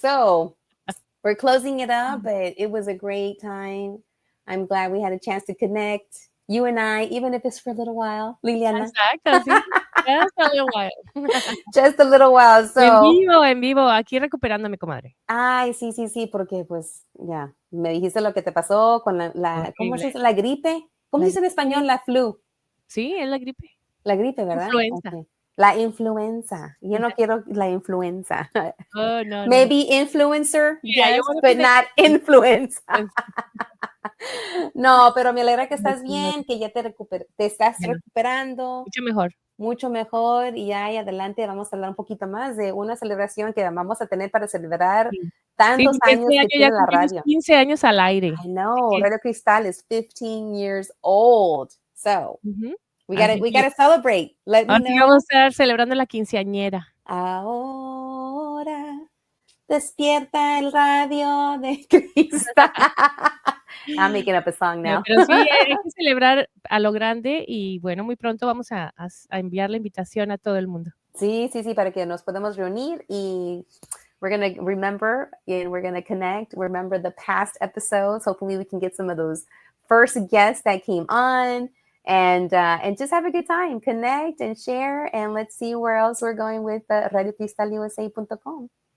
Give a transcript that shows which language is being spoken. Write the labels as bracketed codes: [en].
[en] So we're closing it up, but it was a great time. I'm glad we had a chance to connect, you and I, even if it's for a little while, Liliana. [es] Exacto, sí. [en] Just a little while. Just a little while. So, [es] en vivo, aquí recuperándome, comadre. Ay, sí, porque pues ya, me dijiste lo que te pasó con ¿cómo se dice? La gripe. ¿Cómo se dice en español? La flu. Sí, es la gripe. La gripe, ¿verdad? Influenza. Okay. La influenza. Yo no quiero la influenza. Oh, no. [en] Maybe influencer, Yeah, yes, but not influenza. [es] No, pero me alegra que estás bien, que ya te estás recuperando. Mucho mejor. Y ya y adelante vamos a hablar un poquito más de una celebración que vamos a tener para celebrar tantos años que tiene la radio. 15 años al aire. [en] I know. Radio Cristal is 15 years old. So, we gotta celebrate. Let me know. [es] Vamos a estar celebrando la quinceañera. Ahora despierta el radio de Cristal. [en] I'm making up a song now. [es] Pero sí, hay que celebrar a lo grande y bueno, muy pronto vamos a enviar la invitación a todo el mundo. Sí, para que nos podamos reunir y [en] we're going to remember and we're going to connect, remember the past episodes. Hopefully we can get some of those first guests that came on and just have a good time, connect and share, and let's see where else we're going with RadioCristalUSA.com.